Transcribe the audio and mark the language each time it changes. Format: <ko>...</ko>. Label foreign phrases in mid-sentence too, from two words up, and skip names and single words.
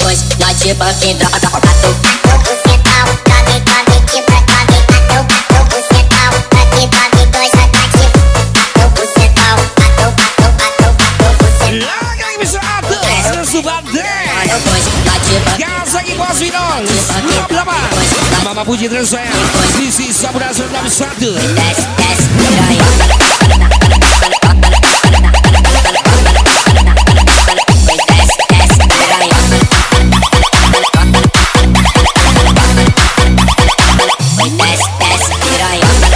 <pt>Hoje nós te banco e droga, droga, droga. Bucetão, droga e droga e te banco, droga e catuca. Bucetão, droga e droga e dois, nós te banco. Bucetão, catuca, bucetão.</pt> <id>Lagi Mr. Ate Resu Banteng</id> <pt>Hoje nós te banco.</pt> <id>Gas lagi bos bintang 68 Mama Puji tersayang Rizky Samudra Suram Sadu</id> <pt>Desce, desce, piranha. Oi, desce, desce, piranha. Oi, desce, desce, piranha.</pt>